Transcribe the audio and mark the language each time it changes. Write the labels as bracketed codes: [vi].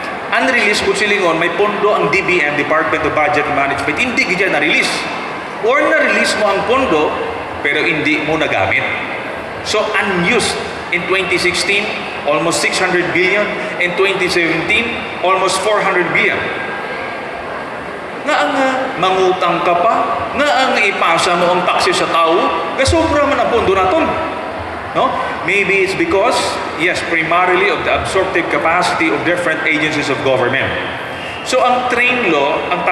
[hil] Unreleased kung silingon, may pondo ang DBM, Department of Budget and Management, hindi gaya na-release. Or na-release mo ang pondo, pero hindi mo nagamit. [en] So, unused in 2016, almost 600 billion. In 2017, almost 400 billion. [hil] Nga ang mangutang ka pa, nga ang ipasa mo ang taxi sa tao, gasobra man ang pondo naton. No? [en] Maybe it's because, yes, primarily of the absorptive capacity of different agencies of government. So ang train law, ang